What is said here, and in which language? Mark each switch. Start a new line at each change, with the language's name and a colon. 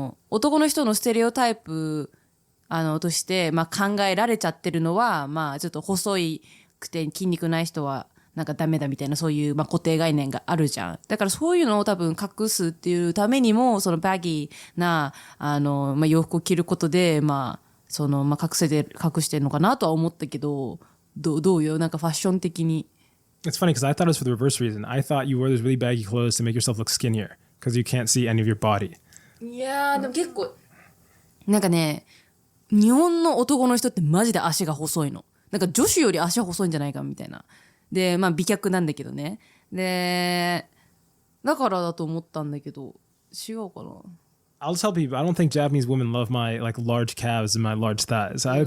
Japanese: 男の人のステレオタイプ、として、まあ考えられちゃってるのは、まあ、ちょっと細くて筋肉ない人は、なんかダメだみたいな、そういう、まあ固定概念があるじゃん。だからそういうのを多分隠すっていうためにも、そのバギーな、まあ洋服を着ることで、まあ、まあ隠してるのかなとは思ったけど、どうよなんかファッション的に。
English: It's funny because I thought it was for the reverse reason. I thought you wore those really baggy clothes to make yourself look skinnier because you can't see any of your body.
Japanese: いやー、でも結構、なんかね、日本の男の人ってマジで足が細いの。なんか女子より足細いんじゃないかみたいな。で、まあ美脚なんだけどね。で、だからだと思ったんだけど、違うかな。
English: I'll tell people I don't think Japanese women love my like large calves and my large thighs.